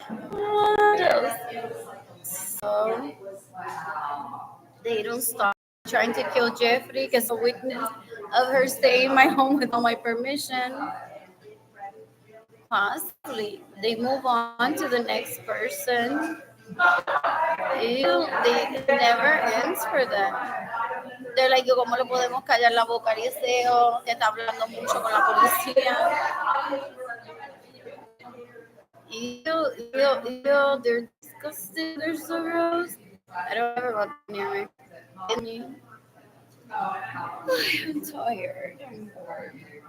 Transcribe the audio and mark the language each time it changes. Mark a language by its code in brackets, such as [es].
[en] What else? So they don't stop trying to kill Jeffrey because a witness of her staying in my home without my permission. Possibly. They move on to the next person. Ew, they never ends for them. They're like, [es] ¿cómo le podemos callar la boca a Eliseo, que está hablando mucho con la policía? [en] Ew, they're disgusting, they're so gross. I don't ever want them near me. I'm tired. I'm bored.